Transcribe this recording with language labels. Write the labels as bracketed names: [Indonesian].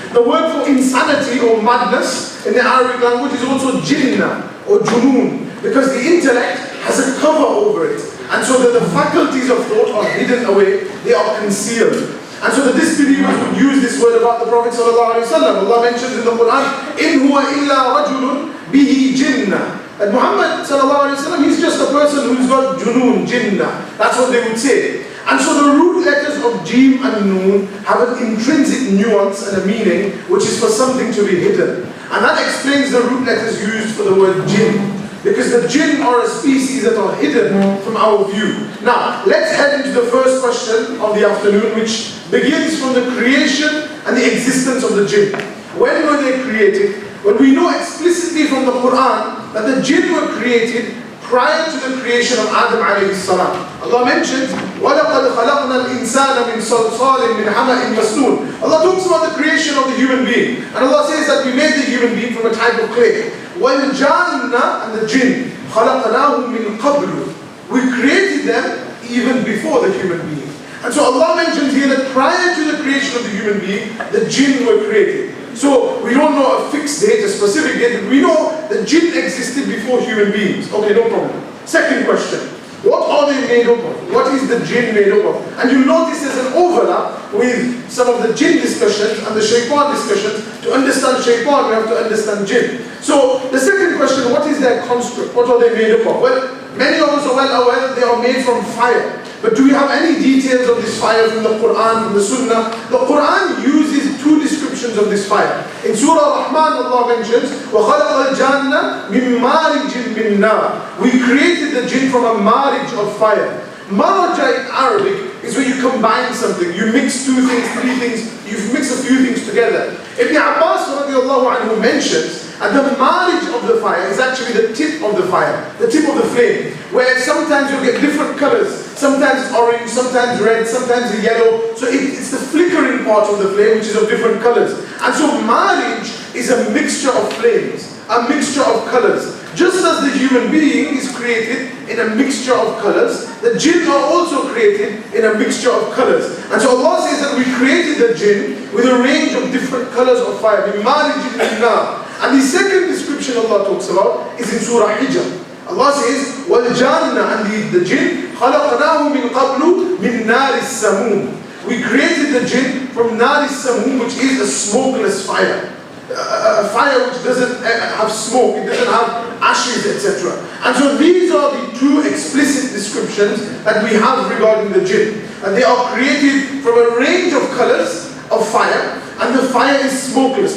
[English] The word for insanity or madness in the Arabic language is also jinnah or junoon, because the intellect has a cover over it. And so that the faculties of thought are hidden away, they are concealed. And so the disbelievers would use this word about the Prophet ﷺ. Allah mentions [Arabic] in the Quran, إِنْ هُوَ إِلَّا رَجُلٌ بِهِ جِنَّةٌ. [English] And Muhammad ﷺ, he's just a person who's got junoon, jinnah. That's what they would say. And so the root letters of Jim and Noon have an intrinsic nuance and a meaning, which is for something to be hidden. And that explains the root letters used for the word jinn. Because the jinn are a species that are hidden from our view. Now, let's head into the first question of the afternoon, which begins from the creation and the existence of the jinn. When were they created? When we know explicitly from the Quran that the jinn were created prior to the creation of Adam alayhi salam. Allah mentions, [Arabic] وَلَقَدْ خَلَقْنَا الْإِنسَانَ مِنْ صَلْصَالٍ مِنْ حَمَإٍ مَسْنُونٍ. [English] Allah talks about the creation of the human being. And Allah says that we made the human being from a type of clay. [Arabic] وَالْجَانَّ, [English] and the jinn, [Arabic] خَلَقْنَاهُمْ مِنْ قَبْلُ. [English] We created them even before the human being. And so Allah mentions here that prior to the creation of the human being, the jinn were created. So we don't know a fixed date, a specific date, but we know that jinn existed before human beings. Okay, no problem. Second question. What are they made up of? What is the jinn made up of? And you'll notice there's an overlap with some of the jinn discussions and the shaytan discussions. To understand shaytan, we have to understand jinn. So the second question, what is their construct? What are they made up of? Well, many of us are well aware that they are made from fire. But do we have any details of this fire from the Quran, from the Sunnah? The Quran uses two descriptions of this fire. In Surah Rahman, Allah mentions, [Arabic] وَخَلَقَ الْجَانَّ مِنْ مَارِجٍ مِنْ نَارٍ. [English] We created the jinn from a marij of fire. Maraja in Arabic is when you combine something. You mix two things, three things, you mix a few things together. Ibn Abbas radiallahu anhu mentions, and the marriage of the fire is actually the tip of the fire, the tip of the flame, where sometimes you'll get different colors, sometimes orange, sometimes red, sometimes yellow. So it's the flickering part of the flame which is of different colors. And so marriage is a mixture of flames, a mixture of colors. Just as as the human being is created in a mixture of colors, the jinn are also created in a mixture of colors. And so Allah says that we created the jinn with a range of different colors of fire. And the second description Allah talks about is in Surah Hijr. Allah says, [Arabic] وَالْجَانَّ, [English] and the jinn, [Arabic] خَلَقْنَاهُ مِنْ قَبْلُ مِنْ نَارِ السَّمُومِ. [English] We created the jinn from Nari Samum, which is a smokeless fire. A fire which doesn't have smoke, it doesn't have ashes, etc. And so these are the two explicit descriptions that we have regarding the jinn. And they are created from a range of colors of fire, and the fire is smokeless.